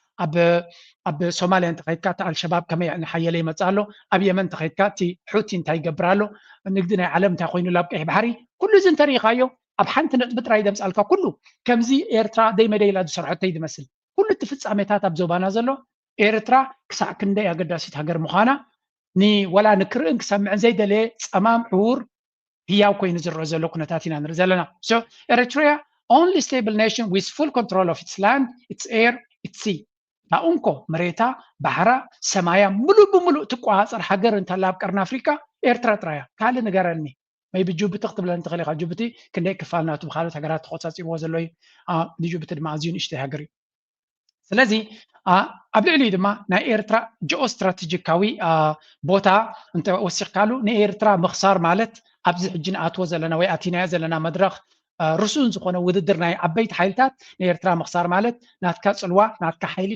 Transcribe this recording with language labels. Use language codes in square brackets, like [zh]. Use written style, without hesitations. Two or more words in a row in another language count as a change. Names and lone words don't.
[ti] ኣብ ሶማልያ እንተኸይድካ እቲ ኣልሸባብ ከመይ ሓየለ ይመፅእ ኣሎ ኣብ የመን እንተኸይድካ እቲ ሑቲ እንታይ ይገብር ኣሎ ንግዲ ናይ ዓለም እንታይ ኮይኑ ኣብ ቀይሕ ባሕሪ ኩሉ እዚ እንተሪኢኻዮ ኣብ ሓንቲ ነጥቢ ጥራይ ደምፃልካ ኩሉ ከምዚ ኤርትራ ደይመደይላ ዝሰርሖ ይመስል ኩሉ እቲ ፍፃሜታት ኣብ ዞባና ዘሎ ኤርትራ ክሳዕ ክንደይ ኣገዳሲት ሃገር ምዃና ወላ ንክርእን ክሰምዕን ዘይደለየ ፀማም ዕውር ህያው ኮይኑ ዝረአ ዘሎ ኩነታት ኢና ንርኢ ዘለና [en] so Eritrea only stable nation with full control of its land its air its sea [ti] ናኡንኮ መሬታ ባሕራ ሰማያ ሙሉእ ብሙሉእ ትቆፃፀር ሃገር እንተላ ኣብ ቀርኒ ኣፍሪካ ኤርትራ ጥራያ ካልእ ንገረኒ ወይ ብጅቡቲ ክትብለኒ ትኽእል ኢኻ ጅቡቲ ክንደይ ክፋል ናቱ ብካልኦት ሃገራት ተቆፃፂርዎ ዘሎ እዩ ንጅቡቲ ድማ ኣዝዩ ንእሽተይ ሃገር እዩ ስለዚ ኣብ ልዕሊኡ ድማ ናይ ኤርትራ ጂኦ ስትራቴጂካዊ ቦታ እንተወሲኽካሉ ንኤርትራ ምኽሳር ማለት ኣብዚ ሕጂ ንኣትዎ ዘለና ወይ ኣቲናዮ ዘለና መድረኽ ርሱን ዝኾነ ውድድር ናይ ዓበይቲ ሓይልታት ንኤርትራ ምኽሳር ማለት ናትካ ፅልዋ ናትካ ሓይሊ